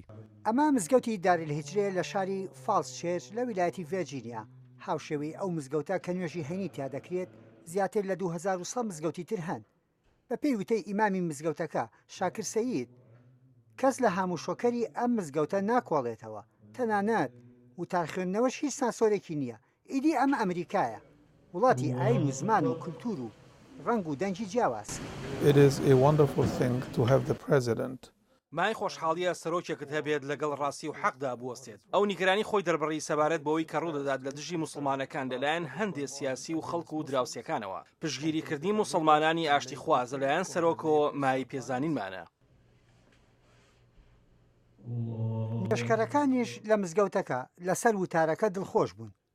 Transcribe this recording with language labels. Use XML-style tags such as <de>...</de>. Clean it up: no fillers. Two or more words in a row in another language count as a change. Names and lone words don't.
<ckb>ئەمە مزگەوتی داریلهیجرێ لە شاری فالس چێرچ لە ویلایەتی ڤێرجینیا هاوشێوەی ئەو مزگەوتە کە نوێژی هەینی تیا دەکرێت زیاتر لە 2100 مزگەوتی تر هەن بە پێی وتەی ئیمامی مزگەوتەکە شاکر سەیید کەس لە هاموشۆکەری ئەم مزگەوتە ناکۆڵێتەوە تەنانەت وتارخوێندنەوەش هیچ سانسۆرێکی نییە ئیدی ئەمە ئەمریکایە وڵاتی ئاین و زمان و کولتور و ڕنگ و دەنگی جیاواز.</ckb> <en>It is a wonderful thing to have the president.</en> <ckb>مای خۆشحاڵیە سەرۆکێکت هەبێت لەگەڵ ڕاستی و حەقدا بوەستێت ئەو نیگەرانی خۆی دەربڕی سەبارەت بەوەی کە ڕوودەدات لە دژی موسڵمانەکان لەلایەن هەندێک سیاسی و خەڵک و دراوسەکانەوە پشگیریکردنی موسڵمانانی ئاشتی خواز لەلایەن سەرۆکەوە مای پێزانینمانە. پێشکەرەکانیش لە مزگەوتەکە لەسەر وتارەکە دڵخۆش بوون.</ckb>